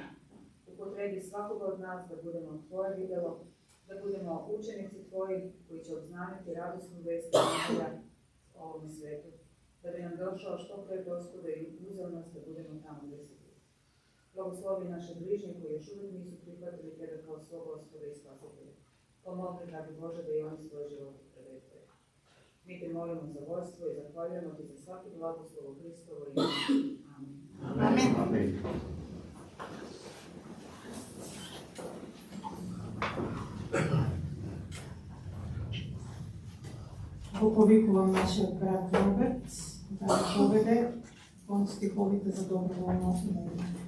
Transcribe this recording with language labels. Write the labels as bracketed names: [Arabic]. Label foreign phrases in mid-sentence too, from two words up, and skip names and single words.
[Serbian] Upotrebi svakoga od nas da budemo Tvoje vidjelo, da budemo učenici Tvoji koji će obznaniti radosnu vest Evanđelja o ovom svijetu, da bi nam došao što pre Gospoda i uzeo nas da budemo tamo gdje si ti. Blagoslovi naše bližnje koji još uvijek nisu prihvatili Tebe kao svog Gospoda i Spasitelja. Pomogli, dragi Bože, da i oni svoj život predaju Tebi. Mi te molimo za vodstvo i zahvaljujemo ti za svaki blagoslov u Hristovo ime. Amen. Amen. [Macedonian] Повикувам нашиот брат Роберт да поведе кон стиховите за доброволно молење.